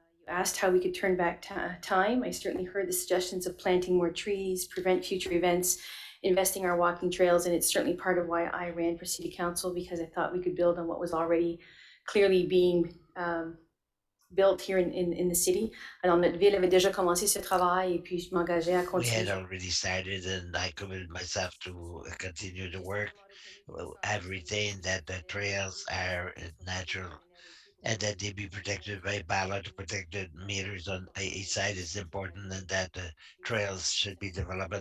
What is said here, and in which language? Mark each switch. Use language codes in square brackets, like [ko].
[en] You asked how we could turn back time. I certainly heard the suggestions of planting more trees, prevent future events, investing our walking trails, and it's certainly part of why I ran for city council, because I thought we could build on what was already clearly being built here in the city. [fr] Alors notre ville avait déjà commencé ce travail et puis je m'engageais à [en] We [fr] continuer. [en] had already started, and I committed myself to continue the work. I've retained that the trails are natural and that they be protected by bylaw to protect the meters on each side is important, and that the trails should be developed.